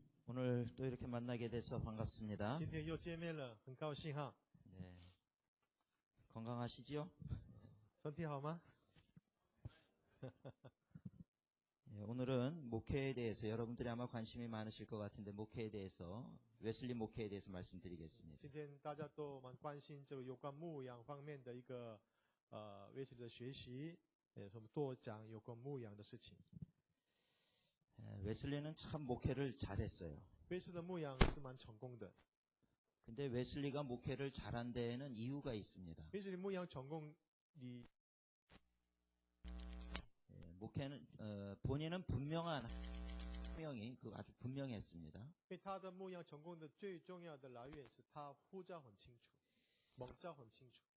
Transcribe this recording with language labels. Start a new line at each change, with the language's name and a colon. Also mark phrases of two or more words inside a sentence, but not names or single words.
Korean: 오늘 또 이렇게 만나게 돼서 반갑습니다.
Chinese: 今天又见面了，很高兴哈。
Korean: 네. 건강하시지요?
Chinese: 身体好吗？
Korean: 네, 오늘은 목회에 대해서 여러분들이 아마 관심이 많으실 것 같은데 목회에 대해서 웨슬리 목회에 대해서 말씀드리겠습니다.
Chinese: 今天大家都蛮关心这个有关牧养方面的一个维持的学习，我们多讲有关牧养的事情。
Korean: 웨슬리는 참 목회를 잘했어요.
Chinese: 威斯的牧养是蛮成功的。
Korean: 근데 웨슬리가 목회를 잘한 데에는 이유가 있습니다.
Chinese: 威斯的牧养成功，你
Korean: 목회는 본인은 분명한 분명히 아주 분명했습니다.
Chinese: 因为他的牧养成功的最重要的来源是他呼召很清楚，蒙召很清楚。